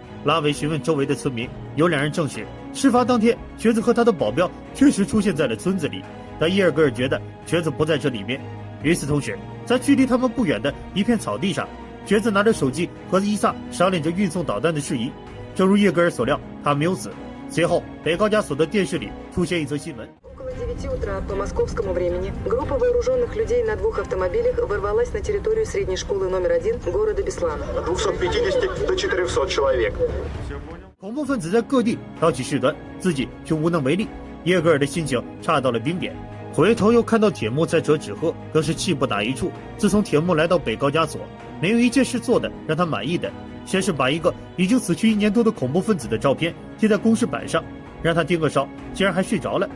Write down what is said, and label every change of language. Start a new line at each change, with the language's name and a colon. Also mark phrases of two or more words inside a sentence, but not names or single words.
Chinese: 拉维询问周围的村民，有2人证实，事发当天瘸子和他的保镖确实出现在了村子里，但耶尔格尔觉得瘸子不在这里面。与此同时，在距离他们不远的一片草地上，瘸子拿着手机和伊萨商量着运送导弹的事宜。正如耶格尔所料，他没有死。随后，北高加索的电视里出现一则新闻。
Russian: 9 утра по московскому времени группа вооруженных людей на 2 автомобилях ворвалась на территорию средней школы номер 1 города Беслана. От 250 до 400 человек.
Chinese: 恐怖分子在各地挑起事端，自己却无能为力。耶格尔的心情差到了冰点，回头又看到铁木在折纸鹤，更是气不打一处。自从铁木来到北高加索，没有一件事做的让他满意的，先是把一个已经死去1年多的恐怖分子的照片贴在公示板上，让他盯个梢，竟然还睡着了。